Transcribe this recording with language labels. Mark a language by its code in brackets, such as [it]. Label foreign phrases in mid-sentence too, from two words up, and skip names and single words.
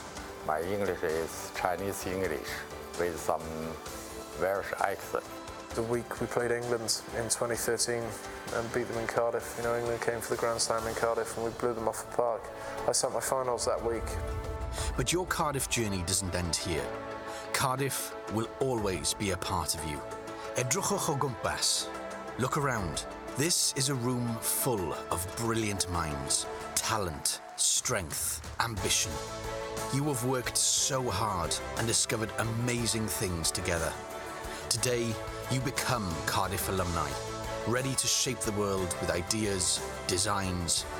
[en] My English is Chinese English with some Welsh accent. The week we played England in 2013 and beat them in Cardiff. England came for the Grand Slam in Cardiff and we blew them off the park. I sat my finals that week. But your Cardiff journey doesn't end here. Cardiff will always be a part of you. [cy] Edrychwch o gwmpas. [en] Look around. This is a room full of brilliant minds, talent, strength, ambition. You have worked so hard and discovered amazing things together. Today, you become Cardiff alumni, ready to shape the world with ideas, designs, dreams.